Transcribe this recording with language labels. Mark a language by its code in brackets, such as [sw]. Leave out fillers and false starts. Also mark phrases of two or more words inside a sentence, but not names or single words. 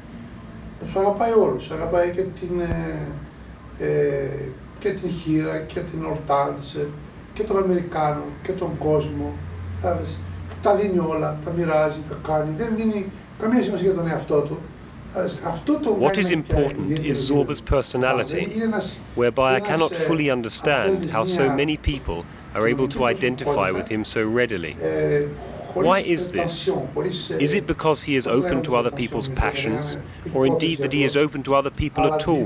[el] Τους αγαπάει όλους. Αγαπάει και την χήρα και την ορτάνσε και τον Αμερικάνο και τον κόσμο. Τα δίνει όλα, τα μοιράζει, τα κάνει. Δεν δίνει καμία σημασία για τον εαυτό του. [en] What is important is Zorba's personality, whereby I cannot fully understand how so many people are able to identify with him so readily. Why is this? Is it because he is open to other people's passions, or indeed that he is open to other people at all?